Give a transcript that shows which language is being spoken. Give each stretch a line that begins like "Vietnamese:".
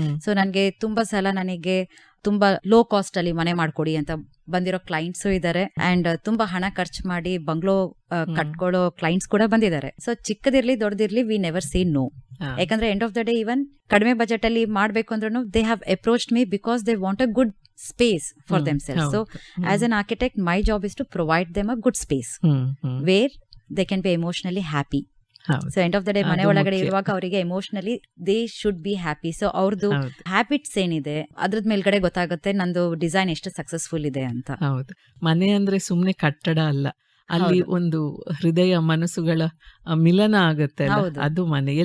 Kannada: So ನನಗೆ ತುಂಬಾ ಸಲ ನನಗೆ ತುಂಬಾ ಲೋ ಕಾಸ್ಟ್ ಅಲ್ಲಿ ಮನೆ ಮಾಡ್ಕೊಡಿ ಅಂತ ಬಂದಿರೋ ಕ್ಲೈಂಟ್ಸು ಇದಾರೆ, ಅಂಡ್ ತುಂಬಾ ಹಣ ಖರ್ಚು ಮಾಡಿ ಬಂಗ್ಲೋ ಕಟ್ಕೊಳ್ಳೋ ಕ್ಲೈಂಟ್ಸ್ ಕೂಡ ಬಂದಿದ್ದಾರೆ. So ಚಿಕ್ಕದಿರ್ಲಿ ದೊಡ್ಡದಿರ್ಲಿ,
English: We never say no.
Kannada: ಯಾಕಂದ್ರೆ
English: end of the day even
Kannada: ಕಡಿಮೆ ಬಜೆಟ್ ಅಲ್ಲಿ ಮಾಡ್ಬೇಕು ಅಂದ್ರೂ
English: They have approached me because they want a good space for themselves. So as an architect, my job is to provide them a good space where they can be emotionally happy. So end of the day
Kannada: ಮನೆ ಒಳಗಡೆ ಇರುವಾಗ ಅವರಿಗೆ
English: Emotionally they should be happy.
Kannada: So ಅವ್ರದ್ದು habits ಏನಿದೆ ಅದ್ರದ್ ಮೇಲ್ಗಡೆ ಗೊತ್ತಾಗುತ್ತೆ ನಂದು design ಎಷ್ಟು ಸಕ್ಸಸ್ಫುಲ್ ಇದೆ ಅಂತ. ಹೌದು, ಮನೆ ಅಂದ್ರೆ ಸುಮ್ನೆ ಕಟ್ಟಡ ಅಲ್ಲ, ಅಲ್ಲಿ ಒಂದು ಹೃದಯ ಮನಸ್ಸುಗಳ ಮಿಲನ ಆಗುತ್ತೆ, ಅದು ಮನೆ.